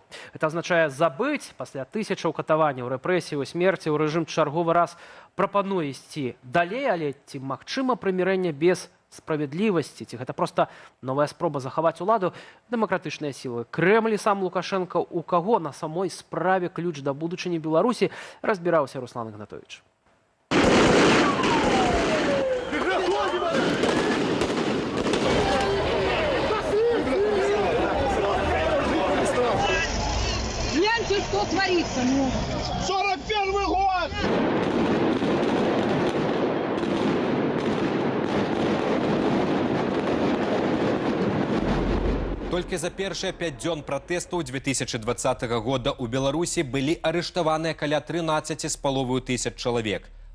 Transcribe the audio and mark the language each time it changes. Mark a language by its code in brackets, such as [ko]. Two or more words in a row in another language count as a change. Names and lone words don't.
[be] Гэта азначае забыць пасля тысячаў катаванняў, рэпрэсій, смерці, ў рэжым чарговы раз прапануе ісці далей, але ці магчыма прымірэнне без справядлівасці, ці гэта проста новая спроба захаваць уладу? Дэмакратычныя сілы, Крэмль і сам Лукашенко, у каго на самой справе ключ да будучыні Беларусі, разбіраўся Руслан Ігнатовіч. [ru] Гляньте, что творится, ну! 41-й год! [be] Толькі за першыя 5 дзён пратэстаў 2020 года ў Беларусі былі арыштаваныя каля 13,5 тысяч чалавек.